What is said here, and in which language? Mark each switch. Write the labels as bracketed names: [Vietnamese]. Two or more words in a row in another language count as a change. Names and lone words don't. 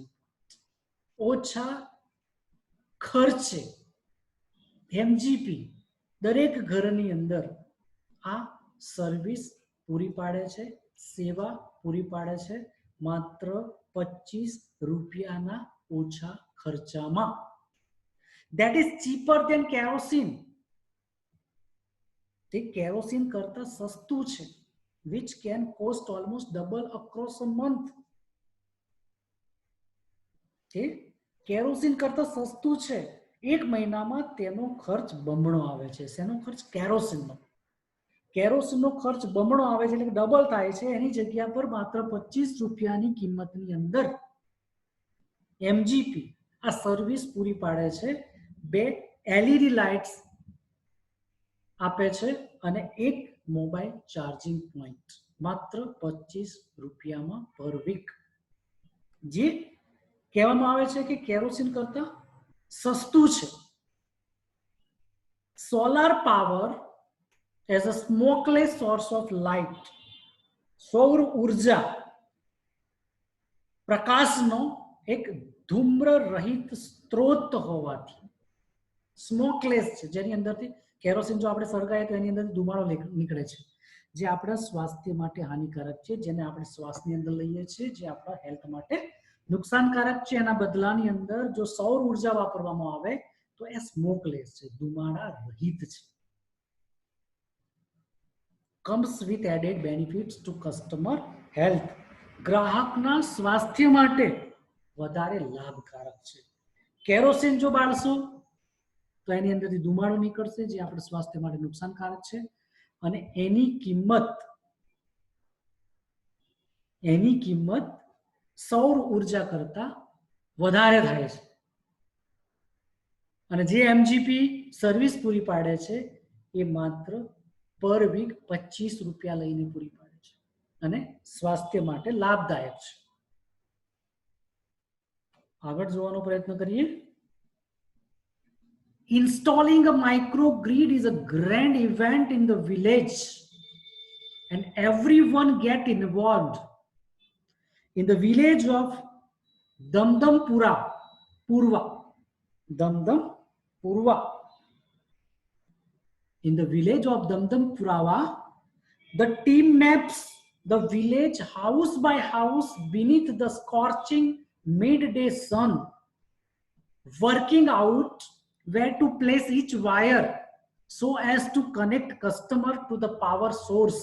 [Gujarati] ઓછા ખર્ચે MGP દરેક ઘરની અંદર આ સર્વિસ પૂરી પાડે છે, સેવા પૂરી પાડે છે, માત્ર 25 રૂપિયાના ઓછા ખર્ચામાં. [English] That is cheaper than kerosene. [Gujarati] તે કેરોસીન કરતા સસ્તું છે, [English] which can cost almost double across a month. [Gujarati] કે કેરોસીન કરતા સસ્તું છે, એક મહિનામાં તેનો ખર્ચ બમણો આવે છે. શેનો ખર્ચ? કેરોસીનનો. કેરોસીનનો ખર્ચ બમણો આવે છે, એટલે કે ડબલ થાય છે. એની જગ્યા પર માત્ર 25 રૂપિયાની કિંમતની અંદર MGP આ સર્વિસ પૂરી પાડે છે. 2 [English] LED lights [Gujarati] આપે છે અને 1 મોબાઈલ ચાર્જિંગ પોઈન્ટ, માત્ર 25 રૂપિયામાં [English] per week. [Gujarati] જે કહેવામાં આવે છે કે કેરોસીન કરતા સસ્તું છે. [English] solar power as a smokeless source of light. [Gujarati] સૌર ઉર્જા પ્રકાશનો એક ધૂમ્ર રહિત સ્ત્રોત હોવાથી સ્મોકલેસ છે, જેની અંદરથી કેરોસીન જો આપણે સળગાઈએ તો એની અંદરથી ધુમાડો નીકળે છે, જે આપણા સ્વાસ્થ્ય માટે હાનિકારક છે, જેને આપણે શ્વાસની અંદર લઈએ છીએ, જે આપણા હેલ્થ માટે નુકસાનકારક છે. એના બદલાની અંદર જો સૌર ઉર્જા વાપરવામાં આવે તો એ સ્મોકલેસ છે, ધુમાડા રહિત છે. [English] comes with added benefits to customer health. [Gujarati] ગ્રાહકના સ્વાસ્થ્ય માટે વધારે લાભકારક છે. કેરોસીન જો બાળશો તો એની અંદરથી ધુમાડો નીકળશે, જે આપણા સ્વાસ્થ્ય માટે નુકસાનકારક છે, અને એની કિંમત સૌર ઉર્જા કરતા વધારે થાય છે. અને જે એમજીપી સર્વિસ પૂરી પાડે છે એ માત્ર [English] per week [Gujarati] 25 રૂપિયા લઈને પૂરી પાડે છે અને સ્વાસ્થ્ય માટે લાભદાયક છે. આગળ જોવાનો પ્રયત્ન કરીએ. [English] Installing a microgrid is a grand event in the village and everyone get involved. In the village of Damdampura, in the village of Damdampura, the team maps the village house by house beneath the scorching midday sun, working out where to place each wire so as to connect customer to the power source.